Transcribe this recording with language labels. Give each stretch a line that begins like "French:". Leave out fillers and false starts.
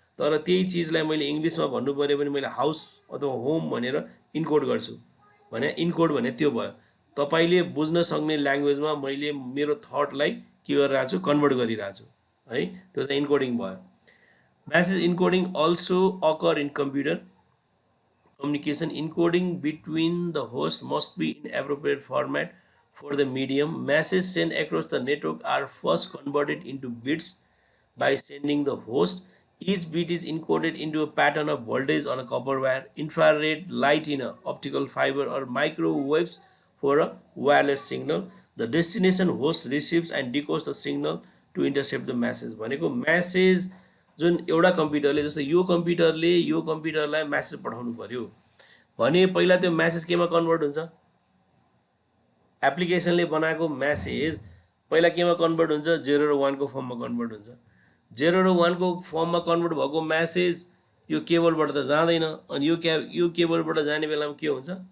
Nepali: तर त्यही चिजलाई मैले इङ्ग्लिसमा भन्नु पऱ्यो भने मैले हाउस अथवा होम भनेर इन्कोड गर्छु भने इन्कोड भने त्यो भयो। तपाईँले बुझ्न सक्ने ल्याङ्ग्वेजमा मैले मेरो थटलाई के गरिरहेको छु, कन्भर्ट गरिरहेको छु है, त्यो चाहिँ इन्कोडिङ भयो।
English: Message encoding also occur in computer communication. Encoding between the host must be in appropriate format for the medium. Messages sent across the network are first converted into bits by sending the host. Each bit is encoded into a pattern of voltage on a copper wire, infrared light in an optical fiber, or microwaves for a wireless signal. The destination host receives and decodes the signal to intercept the message.
Nepali: भनेको message जुन एउटा कम्प्युटरले, जस्तो यो कम्प्युटरले यो कम्प्युटरलाई message पठाउनु पर्यो भने पहिला त्यो म्यासेज केमा कन्भर्ट हुन्छ? एप्लिकेसनले बनाएको म्यासेज पहिला केमा कन्भर्ट हुन्छ? 0 र 1 को फर्ममा कन्भर्ट हुन्छ। 0 र 1 को फर्ममा कन्भर्ट भएको म्यासेज यो केबलबाट त जाँदैन, अनि यो केबलबाट जाने बेलामा के हुन्छ?